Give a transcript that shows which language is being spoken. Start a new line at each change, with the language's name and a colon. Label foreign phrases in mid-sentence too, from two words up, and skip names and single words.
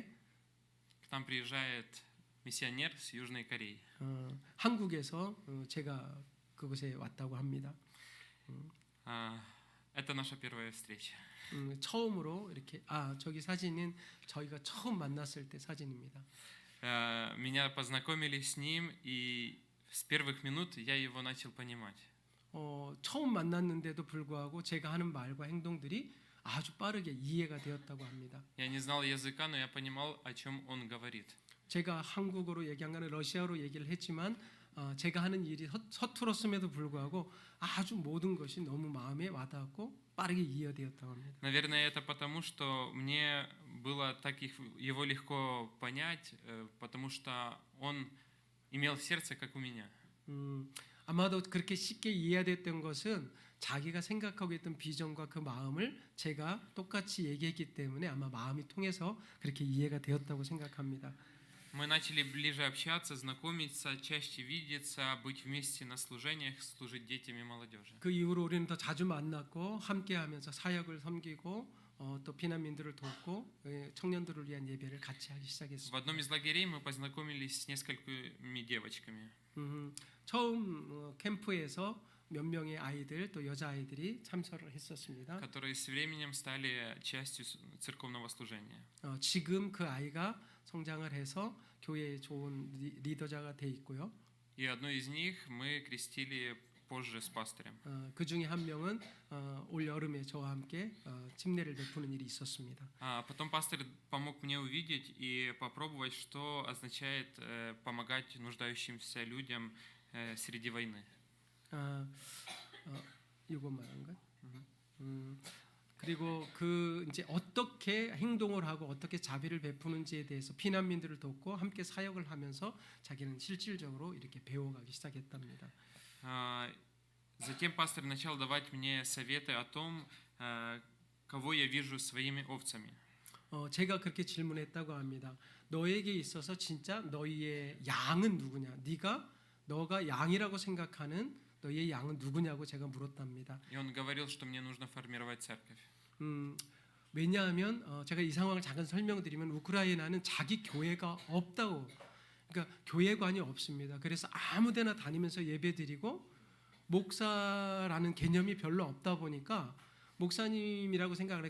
Russian: К нам приезжает миссионер с Южной Кореи.
Korean: 한국에서 제가 그곳에 왔다고 합니다.
Russian: Это наша первая встреча.
Korean: 처음으로 이렇게 저기 사진은 저희가 처음 만났을 때 사진입니다.
Russian: Меня познакомили с ним, и с первых минут я его начал понимать.
Korean: 처음 만났는데도 불구하고 제가 하는 말과 행동들이 아주 빠르게 이해가 되었다고 합니다.
Russian: Я не знал языка, но я понимал, о чем он говорит.
Korean: 제가 한국어로 얘기 안 가는 러시아어로 얘기를 했지만 제가 하는 일이 서툴었음에도 불구하고 아주 모든 것이 너무 마음에 와닿았고 빠르게 이해되었다고 합니다.
Russian: Наверное, это потому, что мне было так его легко понять, потому что он имел сердце, как у меня.
Korean: 아마도 그렇게 쉽게 이해됐던 것은 자기가 생각하고 있던 비전과 그 마음을 제가 똑같이 얘기했기 때문에 아마 마음이 통해서 그렇게 이해가 되었다고 생각합니다.
Russian: Мы начали ближе общаться, знакомиться, чаще видеться, быть вместе на служениях, служить детям и молодежи.
Korean: 그 이후로 우리는 더 자주 만났고 함께하면서 사역을 섬기고 또 피난민들을 돕고 청년들을 위한 예배를 같이 하기
Russian: В
Korean: 시작했습니다.
Russian: одном из лагерей мы познакомились с несколькими девочками.
Korean: 처음 캠프에서 몇 명의 아이들 또 여자 아이들이 참석을 했었습니다.
Russian: которые с временем стали частью церковного служения.
Korean: 지금 그 아이가 성장을 해서 교회의 좋은 리더자가 돼 있고요.
Russian: И одну из них мы крестили позже с пастырем.
Korean: 그 중에 한 명은 올 여름에 저와 함께 침례를 베푸는 일이 있었습니다.
Russian: Потом пастырь помог мне увидеть и попробовать, что означает помогать нуждающимся людям среди войны.
Korean: 이거 말한가? 그리고 그 이제 어떻게 행동을 하고 어떻게 자비를 베푸는지에 대해서 피난민들을 돕고 함께 사역을 하면서 자기는 실질적으로 이렇게 배워가기 시작했답니다.
Russian: Затем пастор начал давать мне советы о том, кого я вижу своими овцами.
Korean: 제가 그렇게 질문했다고 합니다. 너에게 있어서 진짜 너희의 양은 누구냐? 너가 양이라고 생각하는 너희의 양은 누구냐고 제가 물었답니다. И он говорил, что мне нужно формировать церковь. 왜냐하면 제가 이 상황을 잠깐 설명드리면 우크라이나는 자기 교회가 없다고, 그러니까 교회관이 없습니다. 그래서 아무데나 다니면서 예배드리고 목사라는 개념이 별로 없다 보니까 목사님이라고 생각을 해.